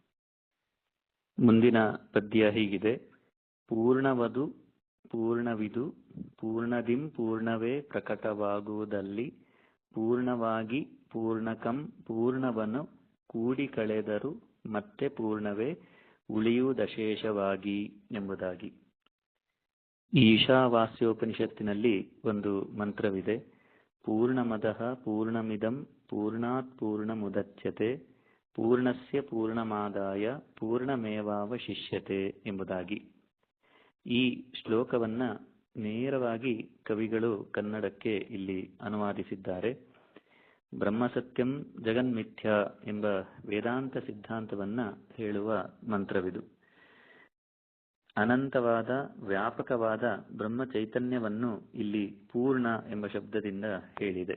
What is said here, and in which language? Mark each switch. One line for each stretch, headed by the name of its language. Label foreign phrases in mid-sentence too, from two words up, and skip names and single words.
Kannada: ಮುಂದಿನ ಪದ್ಯ ಹೀಗಿದೆ: ಪೂರ್ಣವದು ಪೂರ್ಣವಿದು ಪೂರ್ಣದಿಂ ಪೂರ್ಣವೇ ಪ್ರಕಟವಾಗುವುದಲ್ಲಿ ಪೂರ್ಣವಾಗಿ ಪೂರ್ಣಕಂ ಪೂರ್ಣವನ್ನು ಕೂಡಿ ಕಳೆದರು ಮತ್ತೆ ಪೂರ್ಣವೇ ಉಳಿಯುವುದಶೇಷವಾಗಿ ಎಂಬುದಾಗಿ. ಈಶಾವಾಸ್ಯೋಪನಿಷತ್ತಿನಲ್ಲಿ ಒಂದು ಮಂತ್ರವಿದೆ:
Sanskrit: ಪೂರ್ಣಮದಃ ಪೂರ್ಣಮಿದಂ ಪೂರ್ಣಾತ್ ಪೂರ್ಣಮುದಚ್ಯತೆ ಪೂರ್ಣಸ್ಯ ಪೂರ್ಣಮಾದಾಯ ಪೂರ್ಣಮೇವಾವಶಿಷ್ಯತೆ ಎಂಬುದಾಗಿ.
Kannada: ಈ ಶ್ಲೋಕವನ್ನ ನೇರವಾಗಿ ಕವಿಗಳು ಕನ್ನಡಕ್ಕೆ ಇಲ್ಲಿ ಅನುವಾದಿಸಿದ್ದಾರೆ.
Sanskrit: ಬ್ರಹ್ಮಸತ್ಯಂ ಜಗನ್ಮಿಥ್ಯ
Kannada: ಎಂಬ ವೇದಾಂತ ಸಿದ್ಧಾಂತವನ್ನ ಹೇಳುವ ಮಂತ್ರವಿದು. ಅನಂತವಾದ ವ್ಯಾಪಕವಾದ ಬ್ರಹ್ಮ ಚೈತನ್ಯವನ್ನು ಇಲ್ಲಿ ಪೂರ್ಣ ಎಂಬ ಶಬ್ದದಿಂದ ಹೇಳಿದೆ.